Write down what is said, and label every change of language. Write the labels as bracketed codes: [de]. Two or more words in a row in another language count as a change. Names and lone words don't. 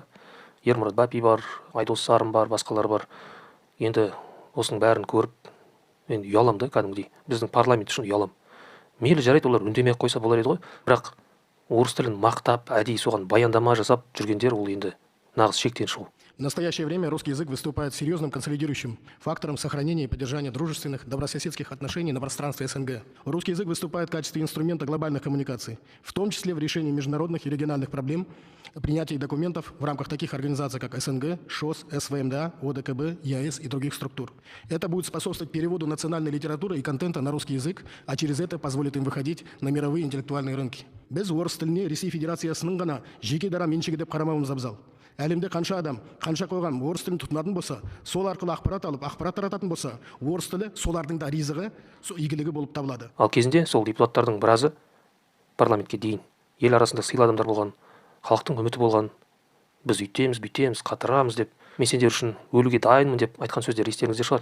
[kk] Ермұрат Бапи бар, Айдос Сарым бар, басқалар бар. Енді осының бәрін көріп, мен ұялам да кәдімгідей. Біздің парламент үшін ұялам. Мейлі жарайды, олар үндемей қойса болар еді ғой. Бірақ орыс тілін мақтап, әдейі соған баяндама жасап жүргендер ол енді нағыз шектен шығу. [ru] В настоящее время русский язык выступает серьезным консолидирующим фактором сохранения и поддержания дружественных, добрососедских отношений на пространстве СНГ. Русский язык выступает в качестве инструмента глобальных коммуникаций, в том числе в решении международных и региональных проблем, принятии документов в рамках таких организаций, как СНГ, ШОС, СВМДА, ОДКБ, ЕАЭС и других структур. Это будет способствовать переводу национальной литературы и контента на русский язык, а через это позволит им выходить на мировые интеллектуальные рынки. [kk] Без орыс тіліне Ресей Федерациясының ғана жеке дара меншігі деп қарамауымыз абзал. Әлемде қанша адам, қанша қоғам орыс тілін тұтынатын болса, сол арқылы ақпарат алып, ақпарат тарататын болса, орыс тілі солардың да ризығы, игілігі болып табылады. Ал кезінде сол депутаттардың біразы парламентке дейін ел арасында сыйлы адамдар болған, халықтың үміті болған, біз үйтеміз, бүйтеміз, қатырамыз деп, мен сендер үшін өлуге дайынмын деп айтқан сөздер естеріңізде шығар.